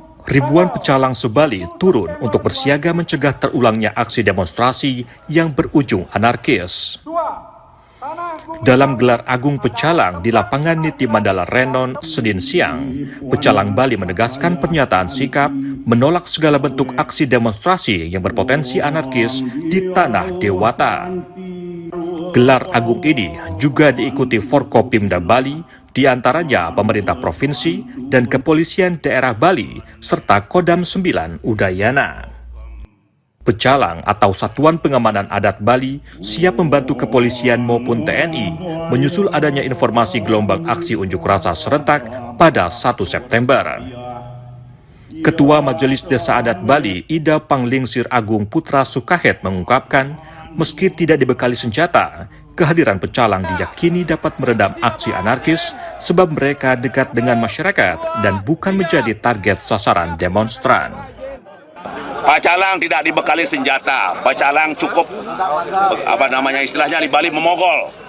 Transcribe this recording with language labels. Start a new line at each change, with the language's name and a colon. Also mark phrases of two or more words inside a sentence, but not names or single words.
Indonesian: Ribuan pecalang Subali turun untuk bersiaga mencegah terulangnya aksi demonstrasi yang berujung anarkis. Dalam gelar agung pecalang di lapangan Niti Mandala Renon, Senin siang, pecalang Bali menegaskan pernyataan sikap menolak segala bentuk aksi demonstrasi yang berpotensi anarkis di tanah Dewata. Gelar agung ini juga diikuti Forkopimda Bali, di antaranya pemerintah provinsi dan kepolisian daerah Bali, serta Kodam 9 Udayana. Pecalang atau Satuan Pengamanan Adat Bali siap membantu kepolisian maupun TNI menyusul adanya informasi gelombang aksi unjuk rasa serentak pada 1 September. Ketua Majelis Desa Adat Bali, Ida Panglingsir Agung Putra Sukahet mengungkapkan, meski tidak dibekali senjata, kehadiran pecalang diyakini dapat meredam aksi anarkis sebab mereka dekat dengan masyarakat dan bukan menjadi target sasaran demonstran. Pecalang tidak dibekali senjata, pecalang cukup istilahnya di Bali memogol.